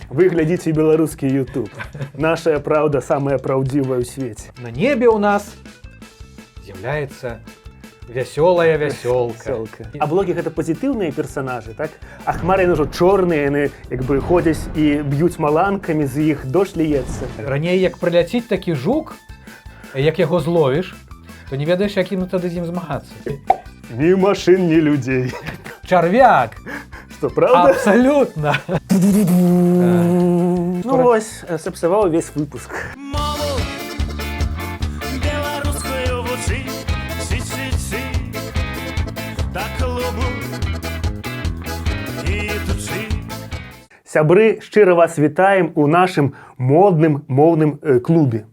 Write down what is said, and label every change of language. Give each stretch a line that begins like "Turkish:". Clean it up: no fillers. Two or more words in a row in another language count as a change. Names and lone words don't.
Russian: Вы глядите белорусский YouTube. Наша правда самая правдивая в свете.
Belarusian: На небе у нас з'являецца вясёлая вясёлка. А блогі гэта пазітыўныя персонажы, так? А хмары яны ўжо чорныя, яны як бы ходзяць і б'юць маланкамі, з іх дождж ліецца. Раней як прыляціць такі жук, як яго зловіш, то не ведаеш, якім тады з ім змагацца.
Russian: Ні машин, ні людей.
Belarusian: Чарвяк!
Russian: Что, правда? Абсолютно!
Belarusian: Ну вось, сапсаваў увесь выпуск. Мову беларускую вучы, ці-ці-ці, да клубу ідучы. Сябры, шчыра вас вітаем у нашым модным моўным клубе.